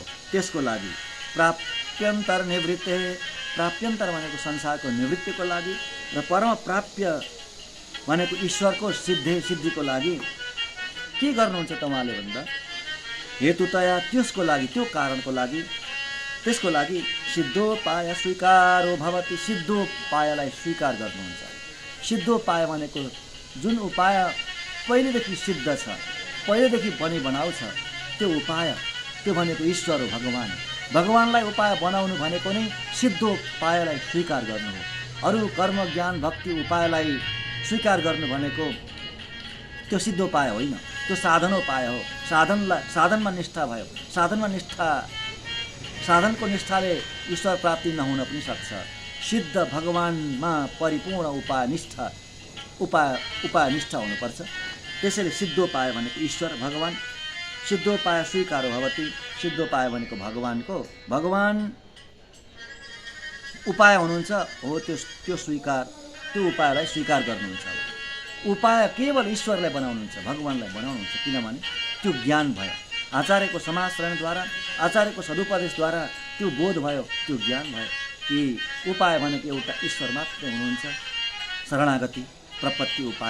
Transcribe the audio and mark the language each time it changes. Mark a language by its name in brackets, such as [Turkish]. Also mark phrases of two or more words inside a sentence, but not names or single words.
[Nepali] त्यसको लागि [Sanskrit] प्राप्त्यन्तर निवृत्ते, [Nepali] प्राप्त्यन्तर भनेको संसारको निवृत्तिको लागि र परम प्राप्य भनेको ईश्वरको सिद्धिको लागि के गर्नुहुन्छ त उहाँले भन्दा हेतुतया, त्यसको लागि, त्यो कारणको लागि, त्यसको लागि [Sanskrit] सिद्धोपाय स्वीकारो भवति। [Nepali] सिद्धोपायलाई स्वीकार गर्नुहुन्छ। सिद्धोपाय भनेको जुन उपाय पहिलेदेखि सिद्ध छ, पहिलेदेखि बनाउ छ, त्यो उपाय, त्यो भनेको ईश्वर हो, भगवान। भगवानलाई उपाय बनाउनु भनेको नै सिद्धोपायलाई स्वीकार गर्नु हो। अरू कर्म ज्ञान भक्ति उपायलाई स्वीकार गर्नु भनेको त्यो सिद्धोपाय होइन, त्यो साधनोपाय हो। साधनमा निष्ठा भयो, साधनको निष्ठाले ईश्वर प्राप्ति नहुन पनि सक्छ। सिद्ध भगवानमा परिपूर्ण उपाय निष्ठा हुनुपर्छ। त्यसैले सिद्धोपाय भनेको ईश्वर भगवान, [Sanskrit] सिद्धोपाय स्वीकारो भवति। [Nepali] सिद्धोपाय भनेको भगवान उपाय हुनुहुन्छ हो, त्यो उपायलाई स्वीकार गर्नुहुन्छ। उपाय केवल ईश्वरलाई बनाउनुहुन्छ, भगवानलाई बनाउनुहुन्छ। किनभने त्यो ज्ञान भयो, आचार्यको समाश्रयणद्वारा, आचार्यको सदुपदेशद्वारा त्यो बोध भयो, त्यो ज्ञान भयो कि उपाय भनेको एउटा ईश्वर मात्रै हुनुहुन्छ, शरणागति प्रपत्ति उपाय।